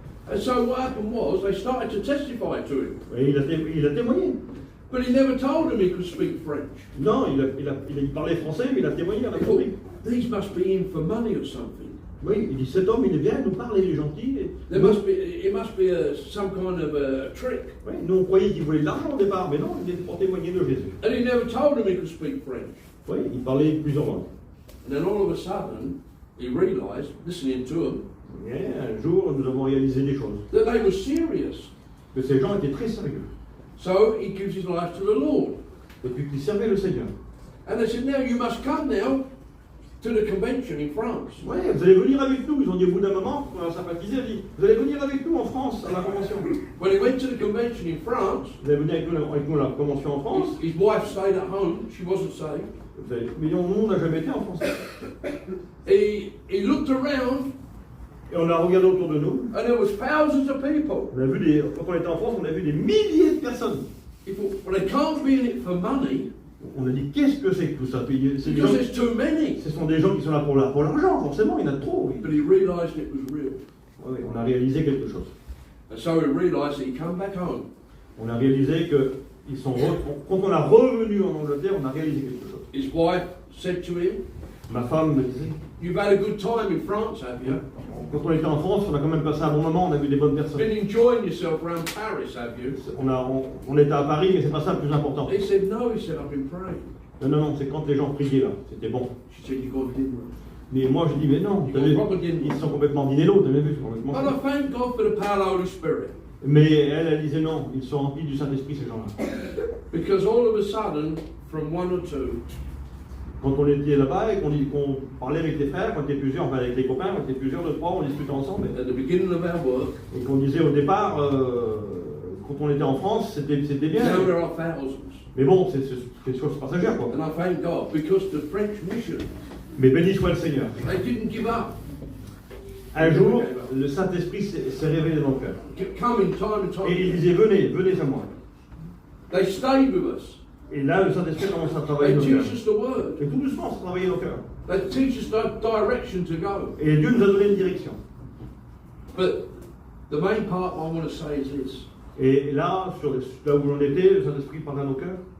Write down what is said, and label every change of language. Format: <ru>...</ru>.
<en>And so what happened was they started to testify to him.</en> <fr>Et il a témoigné.</fr> <en>But he never told them he could speak French.</en> <fr>Non, il parlait français, mais il a témoigné, il a</fr> <en>They thought,</en> <fr>compris.</fr> <en>these must be in for money or something.</en> <fr>Oui, il dit, cet homme, il est bien, il nous parle, il est gentil.</fr> <en>It must be some kind of a trick.</en> <fr>Oui, nous, on croyait qu'il voulait de l'argent au départ, mais non, il est pour témoigner de Jésus.</fr> <en>And he never told them he could speak French.</en> <fr>Oui, il parlait plusieurs langues.</fr> <en>And then all of a sudden, he realized, listening to them,</en> <fr>Et un jour, nous avons réalisé des choses.</fr> <en>that they were serious.</en> <fr>Que ces gens étaient très sérieux.</fr> <en>So he gives his life to the Lord.</en> <fr>Et puis qu'ils servaient le Seigneur.</fr> <en>And they said, now you must come now to the convention in France.</en> <fr>Oui, vous allez venir avec nous. Ils ont dit au bout d'un moment, on a sympathisé, il a dit, vous allez venir avec nous en France, à la convention.</fr> <en>When he went to the convention in France,</en> <fr>Vous allez venir avec nous à la convention en France.</fr> <en>his wife stayed at home. She wasn't saved.</en> <fr>Mais nous, on n'a jamais été en France.</fr> <en>He looked around</en> <fr>Et on a regardé autour de nous.</fr> <en>and there was thousands of people.</en> <fr>On a vu quand on était en France, on a vu des milliers de personnes.</fr> <en>He thought, well, they can't be in it for money</en> <fr>On a dit, qu'est-ce que c'est que tout ça? C'est des gens-</fr> <en>because there's too many.</en> <fr>Ce sont des gens qui sont là pour l'argent, forcément, il y en a trop. Oui.</fr> <en>But he realized it was real.</en> <fr>Oui, on a réalisé quelque chose.</fr> <en>And so he realized that he come back home.</en> <fr>On a réalisé que quand on est revenu en Angleterre, on a réalisé quelque chose.</fr> <en>His wife said to him,</en> <fr>Ma femme me disait,</fr> <en>you've had a good time in France, have you?</en> <fr>quand on était en France, on a quand même passé un bon moment, on a vu des bonnes personnes.</fr> <en>Been enjoying yourself around Paris, have you?</en> <fr>On était à Paris, mais c'est pas ça le plus important.</fr> <en>He said, no. He said, I've been praying.</en> <fr>Non, c'est quand les gens priaient là, c'était bon.</fr> <en>She said, you got dinner.</en> <fr>Mais moi je dis, mais non, vous savez, ils sont complètement dinello, vous avez vu, complètement.</fr> <en>Well, I thank God for the power of the Holy Spirit.</en> <fr>Mais elle disait non, ils sont remplis du Saint-Esprit ces gens-là.</fr> <en>Because all of a sudden, from one or two,</en> <fr>Quand on était là-bas et qu'on parlait avec les frères, quand on était plusieurs, enfin avec les copains, on était plusieurs de trois, on discutait ensemble.</fr> <en>at the beginning of our work,</en> <fr>Et qu'on disait au départ, quand on était en France, c'était bien.</fr> <en>now there are thousands.</en> <fr>Mais bon, c'est des choses passagères quoi.</fr> <en>And I thank God because the French mission,</en> <fr>Mais béni soit le Seigneur.</fr> <en>they didn't give up.</en> <fr>Un jour, le Saint-Esprit s'est révélé dans le cœur.</fr> <en>Kept coming time and time</en> <fr>Et il</fr> <en>again.</en> <fr>disait, venez à moi.</fr> <en>They stayed with us.</en> <fr>Et là, le Saint-Esprit commence à travailler</fr> <en>They</en> <fr>dans nos</fr> <en>teach</en> <fr>cœurs.</fr> <en>us the word.</en> <fr>Et tout doucement, ça travaillait dans nos cœurs.</fr> <en>They teach us the direction to go.</en> <fr>Et Dieu nous a donné une direction.</fr> <en>But the main part I want to say is this:</en> <fr>Et là, là où l'on était, le Saint-Esprit parlait à nos cœurs.</fr>